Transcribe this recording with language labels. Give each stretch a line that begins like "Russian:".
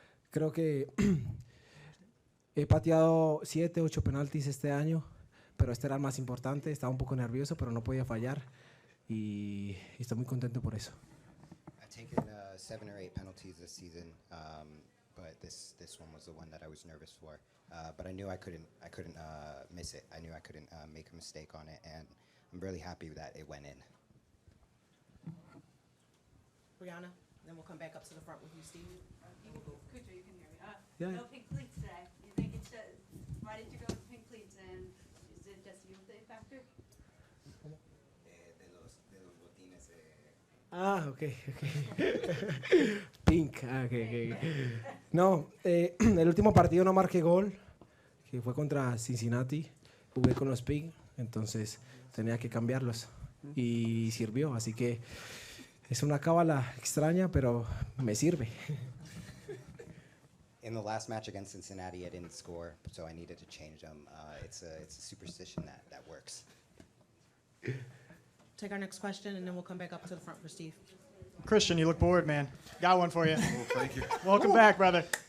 Spanish: Creo que he pateado 7, 8 penaltis este año, pero este era el más importante. Estaba un poco nervioso, pero no podía fallar y estoy muy contento por eso.
English: I've taken 7 or 8 penalties this season, but this one was the one that I was nervous for. But I knew I couldn't miss it. I knew I couldn't make a mistake on it, and I'm really happy that it went in. Brianna, then we'll come back up to the front with you, Steve. Cucho, you can hear me. Yeah. No pink cleats today. You think it's why did you go with pink cleats, and is it just you the factor?
Spanish: De los botines.
English: Ah, okay. Pink. Okay.
Spanish: No, el último partido no marqué gol, que fue contra Cincinnati. Jugué con los Pink, entonces tenía que cambiarlos y sirvió, así que es una cábala extraña, pero me sirve.
English: In the last match against Cincinnati, I didn't score, so I needed to change them. It's a superstition that works. Take our next question, and then we'll come back up to the front for Steve. Christian, you look bored, man. Got one for you. Oh, thank you. Welcome back, brother.